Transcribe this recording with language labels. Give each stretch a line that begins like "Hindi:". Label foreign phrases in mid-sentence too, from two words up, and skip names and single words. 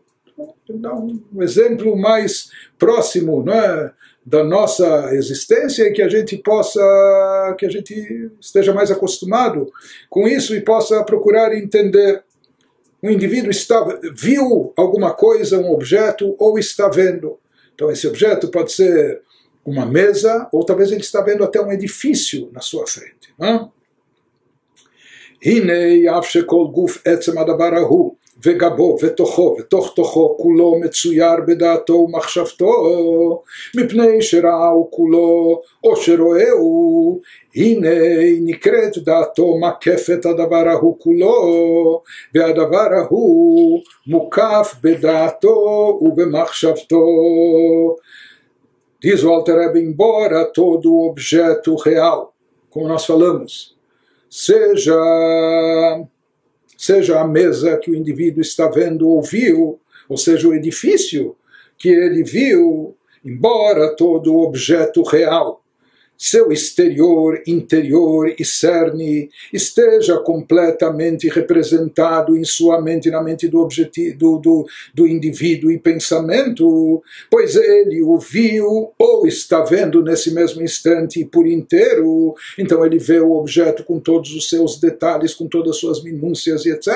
Portuguese: Vou dar um exemplo mais próximo, não é, da nossa existência, e que a gente esteja mais acostumado com isso e possa procurar entender. Um indivíduo viu alguma coisa, um objeto, ou está vendo. Então esse objeto pode ser uma mesa, ou talvez ele está vendo até um edifício na sua frente. Não?
Hebrew: הנה אף שכל גוף עצם הדבר ההוא וגבו ותוכו ותוך תוכו כולו מצויר בדעתו ומחשבתו מפני שראהו כולו או שרואהו הנה נקראת דעתו מקפת הדבר ההוא כולו והדבר ההוא מוקף בדעתו ובמחשבתו.
Portuguese: Diz o Alter Rebbe, embora todo objeto real, como nós falamos, seja a mesa que o indivíduo está vendo ou viu, ou seja, o edifício que ele viu, embora todo objeto real, seu exterior, interior e cerne esteja completamente representado em sua mente, na mente do indivíduo e pensamento, pois ele o viu ou está vendo nesse mesmo instante por inteiro, então ele vê o objeto com todos os seus detalhes, com todas as suas minúcias e etc.